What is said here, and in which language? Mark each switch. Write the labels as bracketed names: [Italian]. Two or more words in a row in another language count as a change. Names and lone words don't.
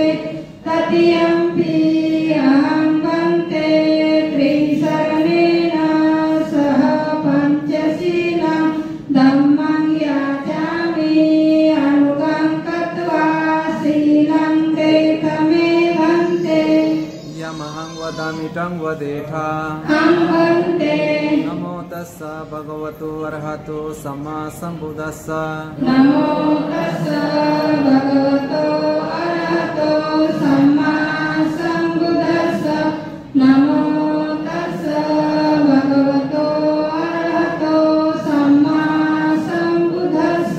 [Pali] तृतीयंपि अहं वन्ते त्रिशरणेन सह पञ्चशीलं धम्मं याचामि। अनुगं कृत्वा शीलं देतमे वन्ते। यमहं वदामि तं वदेथा। अहं वन्ते नमो तस्स भगवतो अरहतो सम्मा सम्बुद्धस्स। नमो तस्स भगवतो अरहतो सम्मा सम्बुद्धस्स। नमो तस्स भगवतो अरहतो सम्मा सम्बुद्धस्स।